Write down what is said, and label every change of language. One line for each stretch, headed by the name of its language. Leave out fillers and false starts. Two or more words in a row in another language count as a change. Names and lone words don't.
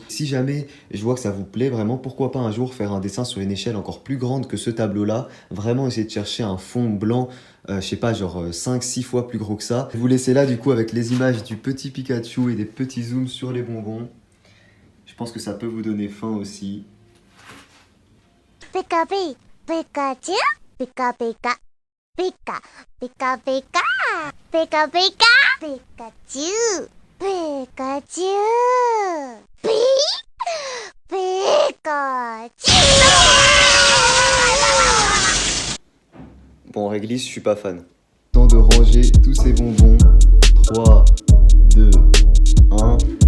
French: Si jamais je vois que ça vous plaît vraiment, pourquoi pas un jour faire un dessin sur une échelle encore plus grande que ce tableau-là. Vraiment essayer de chercher un fond blanc, je sais pas, genre 5-6 fois plus gros que ça. Je vous laisser là du coup avec les images du petit Pikachu et des petits zooms sur les bonbons. Je pense que ça peut vous donner faim aussi. Pika Pika, Pikachu, Pika Pika, Pika, Pika Pika, Pika Pika, Pikachu, Pikachu, Pikachu. Bon, réglisse, je suis pas fan. Temps de ranger tous ces bonbons. 3, 2, 1.